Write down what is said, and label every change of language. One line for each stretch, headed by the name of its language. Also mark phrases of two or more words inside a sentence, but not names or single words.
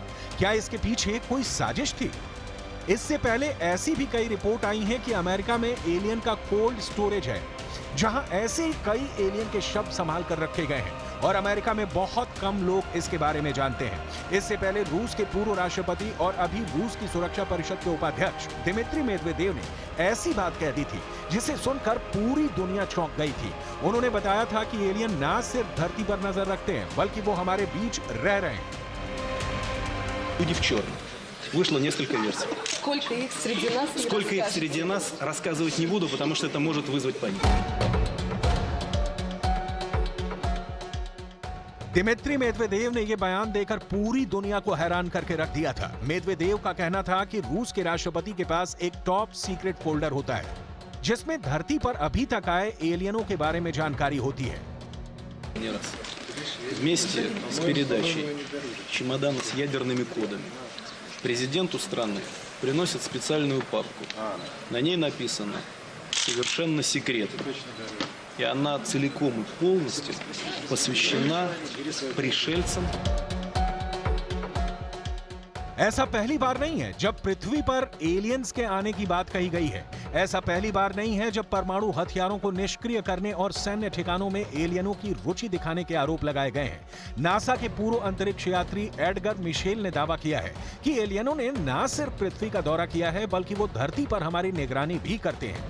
Hindi: क्या इसके पीछे कोई साजिश थी? इससे पहले ऐसी भी कई रिपोर्ट आई हैं कि अमेरिका में एलियन का
English: cold storage
Hindi: है, जहां ऐसे ही कई एलियन के शव संभाल कर रखे गए हैं और अमेरिका में बहुत कम लोग इसके बारे में जानते हैं। इससे पहले रूस के पूर्व राष्ट्रपति और अभी रूस की सुरक्षा परिषद के उपाध्यक्ष दिमित्री मेदवेदेव ने ऐसी बात कह दी थी जिसे सुनकर पूरी दुनिया चौंक गई थी। उन्होंने बताया था कि एलियन ना सिर्फ धरती पर नजर रखते हैं, बल्कि वो हमारे बीच रह रहे हैं।
Russian: Люди в черном. Вышло несколько версий. Сколько их среди нас? не Сколько их расскажете? среди нас, рассказывать не буду, потому что это может вызвать панику.
Hindi: दिमित्री मेदवेदेव ने यह बयान देकर पूरी दुनिया को हैरान करके रख दिया था। मेदवेदेव का कहना था कि रूस के राष्ट्रपति के पास एक
English: top secret folder
Hindi: होता है, जिसमें धरती पर अभी तक आए एलियनों के बारे में जानकारी होती है।
Russian: Не раз. Вместе с передачей чемодана с ядерными кодами президенту страны приносят специальную папку. На ней написано «Совершенно секретно». И она целиком и полностью посвящена пришельцам.
Hindi: ऐसा पहली बार नहीं है जब पृथ्वी पर एलियंस के आने की बात कही गई है। ऐसा पहली बार नहीं है जब परमाणु हथियारों को निष्क्रिय करने और सैन्य ठिकानों में एलियनों की रुचि दिखाने के आरोप लगाए गए हैं। नासा के पूर्व अंतरिक्ष यात्री एडगर मिशेल ने दावा किया है कि एलियनों ने न सिर्फ पृथ्वी का दौरा किया है, बल्कि वो धरती पर हमारी निगरानी भी करते हैं।